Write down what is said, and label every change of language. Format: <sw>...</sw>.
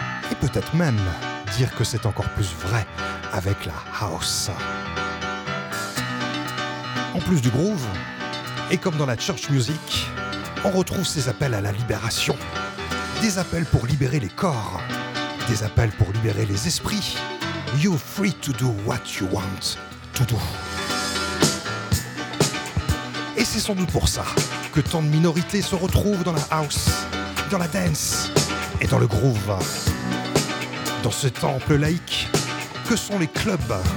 <fr>Et peut-être même dire que c'est encore plus vrai avec la house. En plus du groove, et comme dans la church music, on retrouve ces appels à la libération. Des appels pour libérer les corps, des appels pour libérer les esprits.</fr> <en>You're free to do what you want to do.</en> <fr>Et c'est sans doute pour ça que tant de minorités se retrouvent dans la house, dans la dance et dans le groove. Dans ce temple laïque, que sont les clubs?</fr>